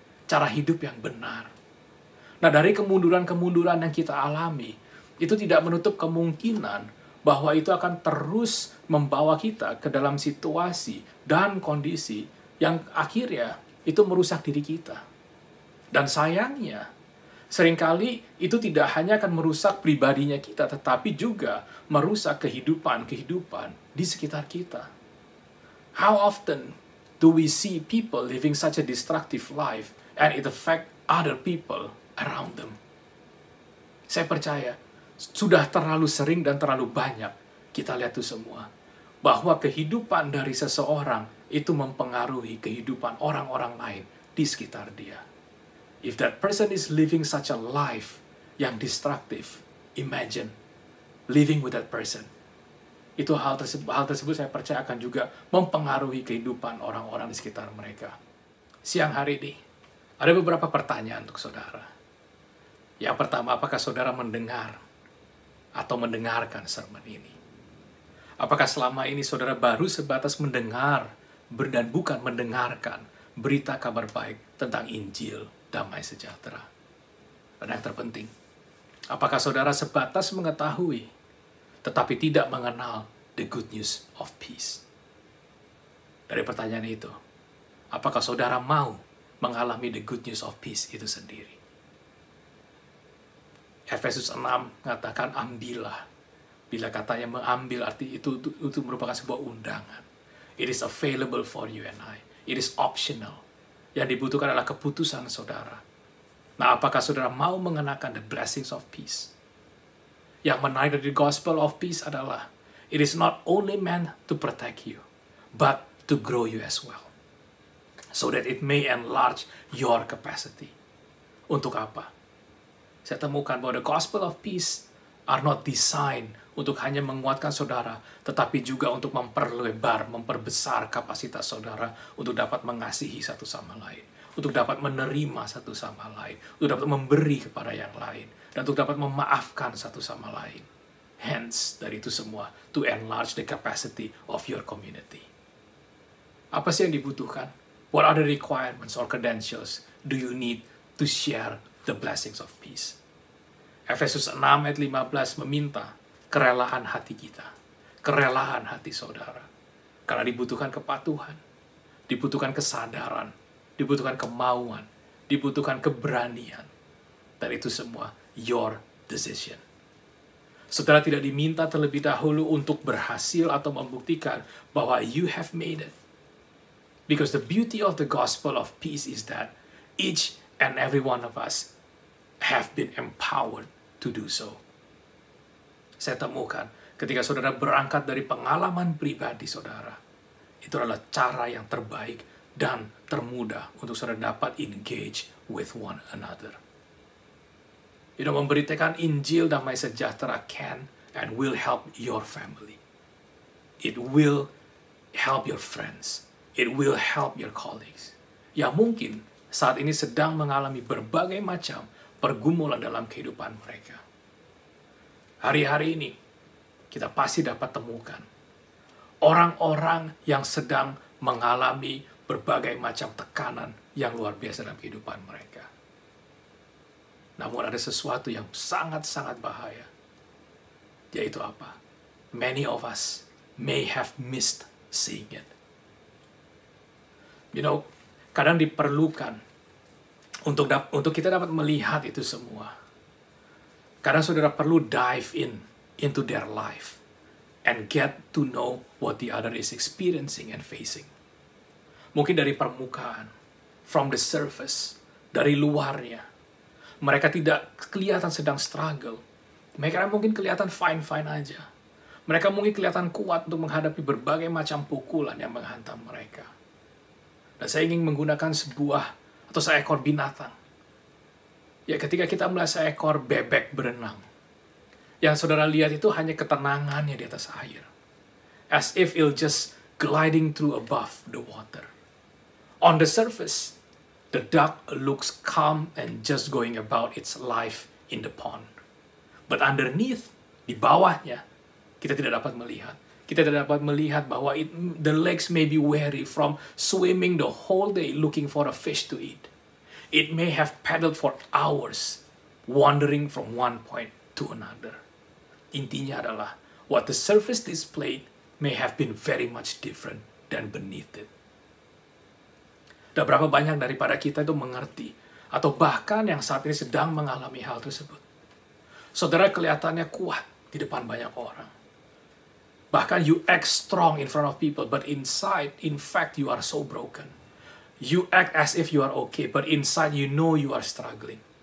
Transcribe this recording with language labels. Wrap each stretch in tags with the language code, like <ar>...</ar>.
<id>Cara hidup yang benar. Nah, dari kemunduran-kemunduran yang kita alami, itu tidak menutup kemungkinan bahwa itu akan terus membawa kita ke dalam situasi dan kondisi yang akhirnya itu merusak diri kita. Dan sayangnya, seringkali itu tidak hanya akan merusak pribadinya kita, tetapi juga merusak kehidupan di sekitar kita.</id> <en>How often do we see people living such a destructive life and it affect other people around them?</en> <id>Saya percaya, sudah terlalu sering dan terlalu banyak kita lihat itu semua. Bahwa kehidupan dari seseorang itu mempengaruhi kehidupan orang-orang lain di sekitar dia.</id> <en>If that person is living such a life yang destructive, imagine living with that person.</en> <id>Itu hal tersebut saya percaya akan juga mempengaruhi kehidupan orang-orang di sekitar mereka. Siang hari ini, ada beberapa pertanyaan untuk saudara. Yang pertama, apakah saudara mendengar atau mendengarkan sermon ini? Apakah selama ini saudara baru sebatas mendengar dan bukan mendengarkan berita kabar baik tentang Injil damai sejahtera? Dan yang terpenting, apakah saudara sebatas mengetahui tetapi tidak mengenal</id> <en>the good news of peace?</en> <id>Dari pertanyaan itu, apakah saudara mau mengalami</id> <en>the good news of peace</en> <id>itu sendiri. Efesus 6 mengatakan ambillah. Bila katanya mengambil arti itu merupakan sebuah undangan.</id> <en>It is available for you and I. It is optional.</en> <id>Yang dibutuhkan adalah keputusan saudara. Nah, apakah saudara mau mengenakan</id> <en>the blessings of peace?</en> <id>Yang menarik dari</id> <en>gospel of peace</en> <id>adalah</id> <en>it is not only meant to protect you, but to grow you as well. So that it may enlarge your capacity.</en> <id>Untuk apa? Saya temukan bahwa</id> <en>the gospel of peace are not designed</en> <id>untuk hanya menguatkan saudara, tetapi juga untuk memperlebar, memperbesar kapasitas saudara untuk dapat mengasihi satu sama lain, untuk dapat menerima satu sama lain, untuk dapat memberi kepada yang lain, dan untuk dapat memaafkan satu sama lain.</id> <en>Hence,</en> <id>dari itu semua,</id> <en>to enlarge the capacity of your community.</en> <id>Apa sih yang dibutuhkan?</id> <en>What are the requirements or credentials do you need to share the blessings of peace?</en> <id>Efesus 6 ayat 15 meminta kerelaan hati kita, kerelaan hati saudara. Karena dibutuhkan kepatuhan, dibutuhkan kesadaran, dibutuhkan kemauan, dibutuhkan keberanian. Dan itu semua</id> <en>your decision.</en> <id>Saudara tidak diminta terlebih dahulu untuk berhasil atau membuktikan bahwa</id> <en>you have made it. Because the beauty of the gospel of peace is that each and every one of us have been empowered to do so.</en> <id>Saya temukan ketika saudara berangkat dari pengalaman pribadi saudara, itu adalah cara yang terbaik dan termudah untuk saudara dapat</id> <en>engage with one another.</en> <id>Memberitakan Injil damai sejahtera</id> <en>can and will help your family. It will help your friends. It will help your colleagues.</en> <id>Yang mungkin saat ini sedang mengalami berbagai macam pergumulan dalam kehidupan mereka. Hari-hari ini, kita pasti dapat temukan orang-orang yang sedang mengalami berbagai macam tekanan yang luar biasa dalam kehidupan mereka. Namun ada sesuatu yang sangat-sangat bahaya. Yaitu apa?</id> <en>Many of us may have missed seeing it.</en> <id>Kadang diperlukan untuk kita dapat melihat itu semua. Kadang saudara perlu</id> <en>dive into their life and get to know what the other is experiencing and facing.</en> <id>Mungkin dari permukaan,</id> <en>from the surface,</en> <id>dari luarnya. Mereka tidak kelihatan sedang struggle. Mereka mungkin kelihatan fine-fine aja. Mereka mungkin kelihatan kuat untuk menghadapi berbagai macam pukulan yang menghantam mereka. Dan saya ingin menggunakan seekor binatang. Ya, ketika kita melihat seekor bebek berenang, yang saudara lihat itu hanya ketenangannya di atas air.</id> <en>As if it'll just gliding through above the water. On the surface, the duck looks calm and just going about its life in the pond. But underneath,</en> <id>di bawahnya, kita tidak dapat melihat. Kita tidak dapat melihat bahwa</id> <en>the legs may be weary from swimming the whole day looking for a fish to eat. It may have paddled for hours, wandering from one point to another.</en> <id>Intinya adalah,</id> <en>what the surface displayed may have been very much different than beneath it.</en> <id>Dan berapa banyak daripada kita itu mengerti, atau bahkan yang saat ini sedang mengalami hal tersebut. Saudara kelihatannya kuat di depan banyak orang. Bahkan</id> <en>you act strong in front of people, but inside, in fact, you are so broken. You act as if you are okay, but inside you know you are struggling.</en>